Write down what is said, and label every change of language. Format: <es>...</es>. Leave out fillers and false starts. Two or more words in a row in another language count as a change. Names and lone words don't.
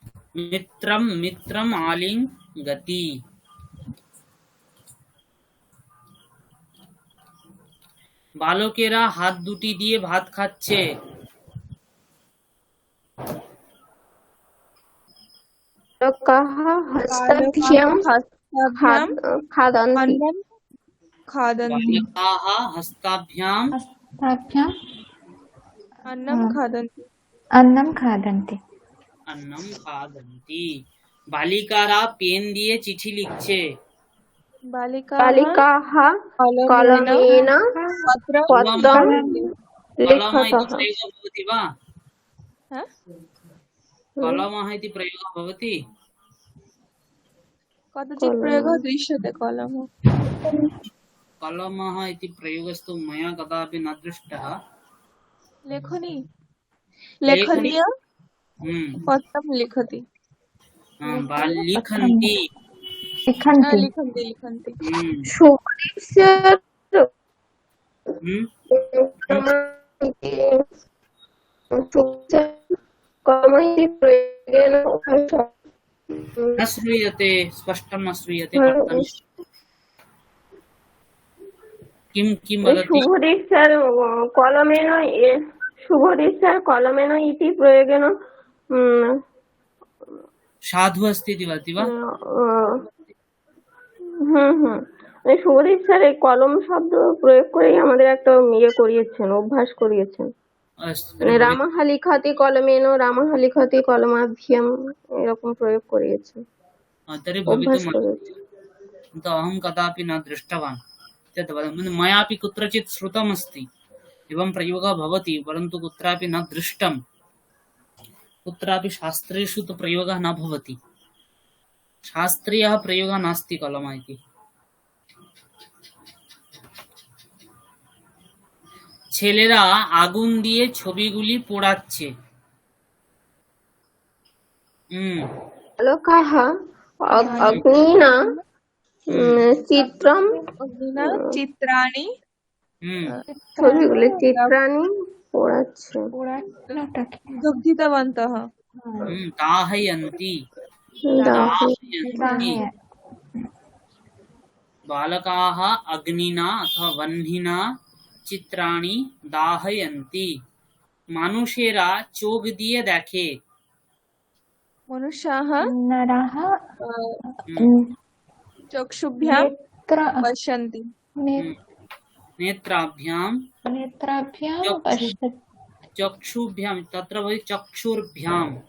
<sa>মিত্রম মিত্রম আলিঙ্গতি।</sa> <bn>বালকেরা হাত দুটি দিয়ে ভাত খাচ্ছে।</bn> <sa>বালকাः হস্তাভ্যাম हस्ताभ्याम খাদन्ति। अन्नं खादन्ति বালকাः হস্তাভ্যাম हस्ताभ्याम् अन्नं खादन्ति अन्नं खादन्ति। অন্নম খাদন্তি।</sa> <bn>বালিকারা পেন দিয়ে চিঠি লিখছে।</bn> <sa>বালিকাः कलमेन কলমেন पत्रं পত্রं কলম ইতি লিখতः। প্রয়োগः ভবতি वा? हाँ? कलमः इति प्रयोगः भवति। कदाचित् प्रयोगः दृश्यते कलम कलमः इति प्रयोगस्तु मया कदापि न दृष्टः। लेखनी लेखनीय पत्रं लिखति वा लिखन्ति। लिखन्ति। लिखन्ति लिखन्ति শুভদীপ স্যার কর্ম ইতি প্রয়োগেন न श्रूयते, स्पष्टं न श्रूयते। किं किं वदति? শুভদীপ স্যার কলমেন শুভদীপ স্যার কলমেন ইতি প্রয়োগেন साधु अस्ति इति वदति वा?</sa> <bn>শুভদীপ স্যার এই কলম শব্দ প্রয়োগ করেই আমাদের একটা করিয়েছেন, অভ্যাস করিয়েছেন।</bn> <sa>अस्तु</sa> <bn>মানে</bn> <sa>রামः লিখতি কলমেন, রামः লিখতি কলমাভ্যাম,</sa> <bn>এরকম প্রয়োগ করিয়েছেন,</bn> <sa>तर्हि</sa> <bn>অভ্যাস</bn> <sa>भवितुम्</sa> <bn>করিয়েছেন।</bn> <sa>किन्तु अहं कदापि न दृष्टवान्। तद् मयापि कुत्रचित् श्रुतमस्ति एवं प्रयोगः भवति, परन्तु कुत्रापि न दृष्टं। कुत्रापि शास्त्रेषु तु प्रयोगः न भवति। शास्त्रीयः प्रयोगः नास्ति कलम इति।</sa> <bn>ছেলেরা আগুন দিয়ে ছবিগুলি পোড়াচ্ছে।</bn> <sa>বালকাः অগ্নিনা চিত্রম अग्निना चित्राणि</sa> <bn>ছবিগুলি চিত্রাণি পোড়াচ্ছে।</bn> <sa>दुग्धितवन्तः दाहयन्ति। दाहयन्ति। बालकाः अग्निना अथवा वह्निना चित्राणि दाहयन्ति।</sa> <bn>মানুষেরা চোখ দিয়ে দেখে।</bn> <sa>मनुष्याः नरः चक्षुभ्यां नेत्र पश्यन्ति नेत्राभ्यां नेत्राभ्यां चक्षु- पश्यति। चक्षुभ्यां, तत्र भवति चक्षुर्भ्यां।</sa>